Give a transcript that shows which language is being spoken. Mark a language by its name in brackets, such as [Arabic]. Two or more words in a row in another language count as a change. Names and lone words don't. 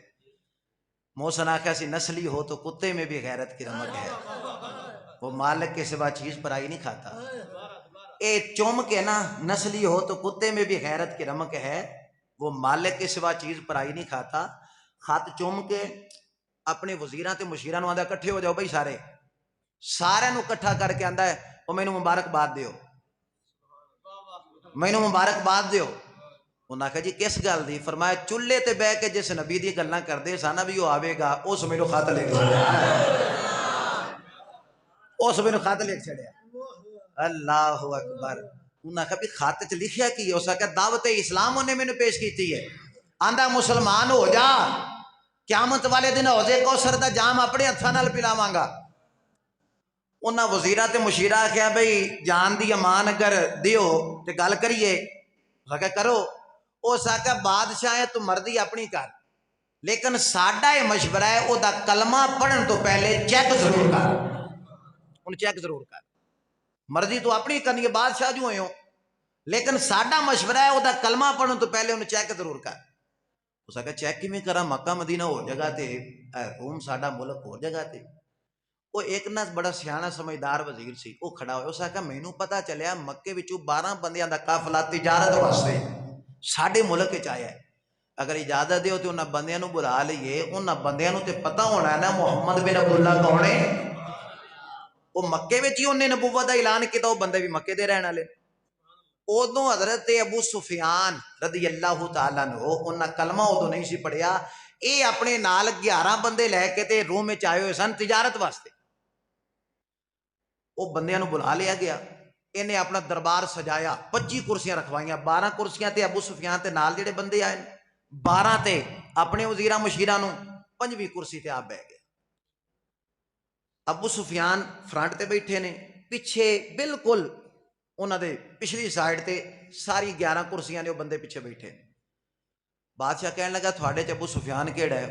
[Urdu] محسن [Punjabi] آخیا سی [Urdu] نسلی ہو تو کتے میں بھی غیرت کی رمک ہے، وہ مالک کے سوا چیز پرائی نہیں کھاتا۔ [Punjabi] اے چوم کے نا، [Urdu] نسلی ہو تو کتے میں بھی غیرت کی رمک ہے، وہ مالک کے سوا چیز پرائی نہیں کھاتا۔ [Punjabi] خط چوم کے اپنے وزیراں تے مشیراں نو آندا کٹھے ہو جاؤ بھائی، سارے نو کٹھا کر کے آندا ہے او مینوں مبارکباد دیو، مینوں مبارکباد دیو۔ انہاں کہا جی کس گل دی؟ فرمایا چولہے تے بہ کے جس نبی دی گلاں کردے سانا بھی وہ آوے گا، اس مینوں خط لکھ چھڑیا، اس مینوں خط لکھ چھڑیا۔ اللہ اکبر۔ انہاں کہا بھی خط چ لکھیا کی ہے؟ اس کہا دعوت اسلام انہیں مینوں پیش کیتی ہے، آندا مسلمان ہو جا، قیامت والے دن حوض کوثر دا جام اپنے ہتھاں نال پلاواں گا۔ انہاں وزیراں تے مشیرہ کہا بھئی جان دی امان اگر دیو تے گل کریے، اس کہا کرو۔ اس آقا بادشاہ ہے تو مرضی اپنی کر، لیکن ساڈا یہ مشورہ ہے او دا کلمہ پڑھن تو پہلے چیک ضرور کر، ان چیک ضرور کر۔ مرضی تو اپنی کرنی ہے، بادشاہ جو ہوئے ہوں، لیکن ساڈا مشورہ ہے او دا کلمہ پڑھن تو پہلے ان چیک ضرور کر۔ اس آقا چیک کی میں کرا؟ مکہ مدینہ ہو جگہ تے، روم ساڈا ملک ہو جگہ تے۔ وہ ایک نا بڑا سیاںا سمجھدار وزیر سی، وہ کھڑا ہوئے، اس آقا مینوں پتہ چلیا مکے وچوں 12 بندیاں دا قافلہ تجارت واسطے ساڈے ملک وچ آیا ہے، اگر اجازت دیو تے انہاں بندیاں نو بلا لئیے، انہاں بندیاں نو تے پتہ ہونا ہے نا محمد بن عبداللہ کون ہے۔ وہ مکے وچ ہی انہیں نبوت دا اعلان کیتا، وہ بندے بھی مکے دے رہن والے۔ ادوں حضرت ابو سفیان رضی اللہ تعالیٰ عنہ انہاں کلمہ ادوں نہیں سی پڑھیا، اے اپنے نال 11 بندے لے کے تے روم وچ آئے ہوئے سن تجارت واسطے۔ وہ بندیاں نو بلا لیا گیا، انہیں اپنا دربار سجایا، 25 کرسیاں رکھوائیاں، 12 کرسیاں تے ابو سفیان تے نال جڑے بندے آئے، 12 تے اپنے وزیراں مشیراں نو، 5ویں کرسی تے آپ بہ گئے۔ ابو سفیان فرنٹ تے بیٹھے نے، پیچھے بالکل انہاں دے پچھلی سائیڈ تے ساری 11 کرسیاں نے، وہ بندے پیچھے بیٹھے۔ بادشاہ کہنے لگا تھوڑے چ ابو سفیان کیڑا ہے؟